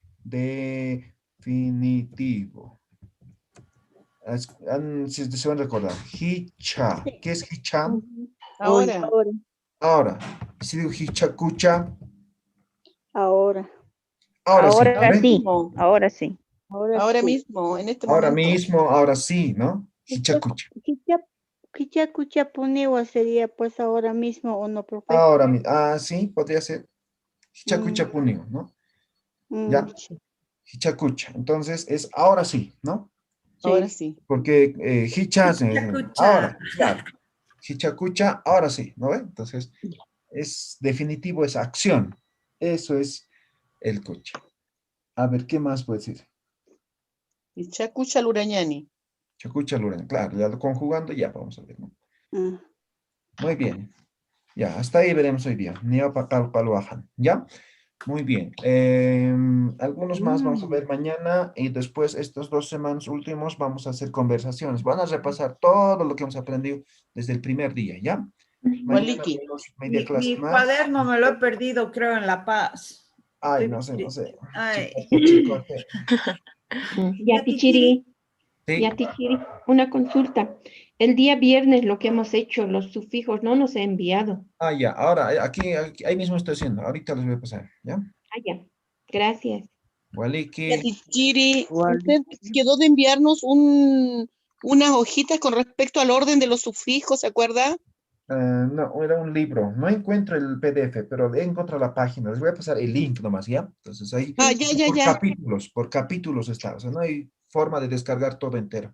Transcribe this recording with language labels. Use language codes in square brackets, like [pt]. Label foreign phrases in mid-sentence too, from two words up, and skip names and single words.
[es] Definitivo. Si se van a recordar. Hicha. ¿Qué es hicha? Ahora. Ahora. Si digo [ay] hicha, cucha. [es] Ahora. Ahora sí. ¿no? Ahora sí. Ahora mismo, en este Ahora momento. mismo, ahora sí, ¿no? [ay] Hicha, cucha. Kichakucha Puniwa [es] sería pues ahora mismo o no, profe. Ahora mismo. Sí, podría ser. [ay] Hicha, cucha, punio, [es] ¿no? Ya. [ay] Hicha, cucha. [es] Entonces es ahora sí, ¿no? Ahora sí. Porque hicha, [ay] Hichacucha. [es] ahora, claro. [ay] Hicha, cucha, [es] ahora sí, ¿no ve? Entonces es definitivo, es acción. Eso es el cucha. A ver, ¿qué más puede decir? [ay] Chacucha Lurañani. Chacucha, [es] Lorena, claro, ya lo conjugando, ya vamos a ver, ¿no? Muy bien. Ya, hasta ahí veremos hoy día. ¿Ya? Muy bien. Algunos más vamos a ver mañana y después estas 2 semanas últimos vamos a hacer conversaciones. Van a repasar todo lo que hemos aprendido desde el primer día, ¿ya? Mañana tenemos media clase Mi más. cuaderno me lo he perdido, creo, en La Paz. Ay, no sé. Ay. Chicos. Yatichiri, Sí. Yatichiri, una consulta. El día viernes lo que hemos hecho, los sufijos, no nos ha enviado. Ya. Ahora, ahí mismo estoy haciendo. Ahorita les voy a pasar, ¿ya? Ya. Gracias. [ay] Waliki. [es] Yatichiri, usted quedó de enviarnos unas hojitas con respecto al orden de los sufijos, ¿se acuerda? No, era un libro. No encuentro el PDF, pero he encontrado la página. Les voy a pasar el link nomás, ¿ya? Entonces ahí por capítulos está. O sea, no hay forma de descargar todo entero.